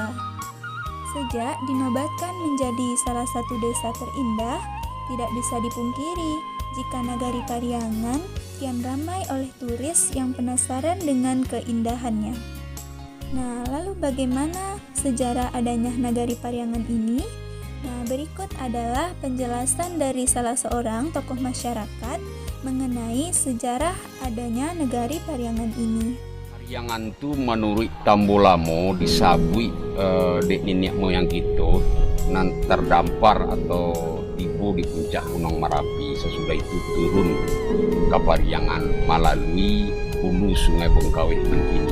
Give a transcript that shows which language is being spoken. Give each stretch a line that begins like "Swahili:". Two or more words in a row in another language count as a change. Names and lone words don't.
Indonesian: Sejak dinobatkan menjadi salah satu desa terindah, tidak bisa dipungkiri jika Nagari Pariangan kian ramai oleh turis yang penasaran dengan keindahannya. Nah, lalu bagaimana sejarah adanya Nagari Pariangan ini? Nah, berikut adalah penjelasan dari salah seorang tokoh masyarakat mengenai sejarah adanya Nagari Pariangan ini.
Minangkabau: Pariangan tu menurut Tambolamo disabui dek nenek moyang kita nan terdampar atau tiba di puncak Gunung Merapi.
Indonesian: Sesudah itu turun ke Pariangan melalui hulu Sungai Bengkawih Mengkini.